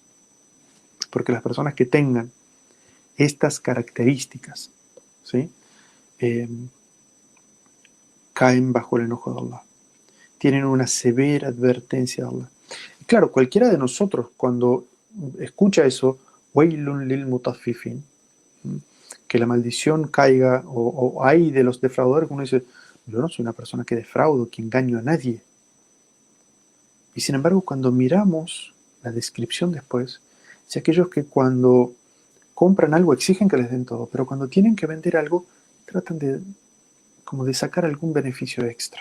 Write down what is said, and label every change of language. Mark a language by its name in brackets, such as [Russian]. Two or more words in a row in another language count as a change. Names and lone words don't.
[Spanish] Porque las personas que tengan estas características, ¿sí? Caen bajo el enojo de Allah. Tienen una severa advertencia de Allah. Y claro, cualquiera de nosotros cuando escucha eso, [Arabic] ويل للمطففين, [Spanish] que la maldición caiga o hay de los defraudadores, uno dice, yo no soy una persona que defraudo, que engaño a nadie. Y sin embargo, cuando miramos la descripción después, es aquellos que cuando compran algo exigen que les den todo, pero cuando tienen que vender algo, tratan de, como de sacar algún beneficio extra.